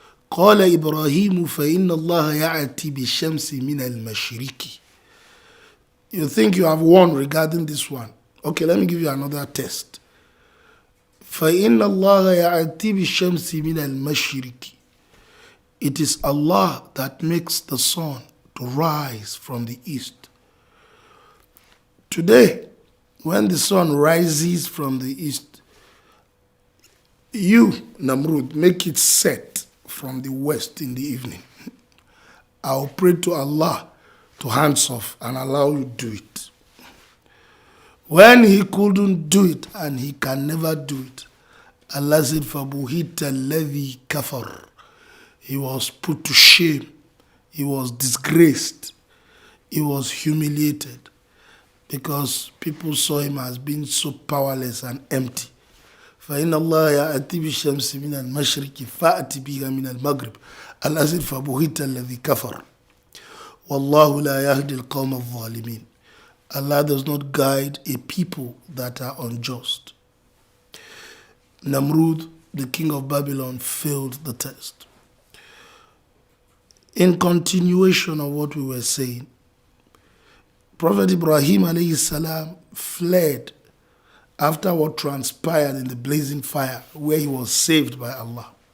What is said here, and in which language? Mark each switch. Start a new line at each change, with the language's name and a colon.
Arabic: قال إبراهيم فإن الله يأتي بالشمس من المشرق.
English: You think you have won regarding this one. Okay, let me give you another test.
Arabic: فإن الله يأتي بالشمس من المشرق.
English: It is Allah that makes the sun to rise from the east. Today, when the sun rises from the east, you, Namrud, make it set from the west in the evening. I'll pray to Allah to hands off and allow you to do it. When he couldn't do it, and he can never do it, Allah said,
Arabic: فَبُهِتَ الَّذِي كَفَرْ.
English: He was put to shame. He was disgraced. He was humiliated because people saw him as being so powerless and empty.
Arabic: فَإِنَّ اللَّهَ يَأْتِي بِالشَّمْسِ مِنَ الْمَشْرِقِ فَأْتِ بِهَا مِنَ الْمَغْرِبِ.
English: Allah said,
Arabic: فَبُهِتَ الَّذِي كَفَرْ وَاللَّهُ لَا يَهْدِي الْقَوْمَ الظَّالِمِينَ.
English: Allah does not guide a people that are unjust. Namrud, the king of Babylon, failed the test. In continuation of what we were saying, Prophet Ibrahim alayhi salam fled after what transpired in the blazing fire, where he was saved by Allah.